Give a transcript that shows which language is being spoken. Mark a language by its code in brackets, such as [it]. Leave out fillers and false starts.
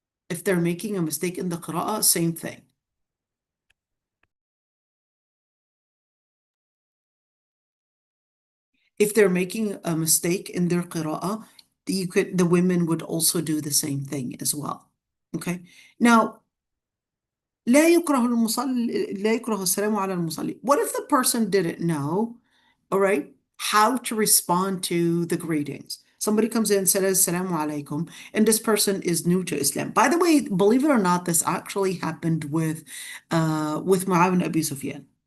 [en] If they're making a mistake in the qira'ah, same thing. If they're making a mistake in their qira'ah, the women would also do the same thing as well. Okay. [ar] Now, لا يكره السلام على المصلي. [en] What if the person didn't know, all right, how to respond to the greetings? Somebody comes in and says, Assalamu alaikum, and this person is new to Islam. By the way, believe it or not, this actually happened with Muawiyah ibn Abi Sufyan.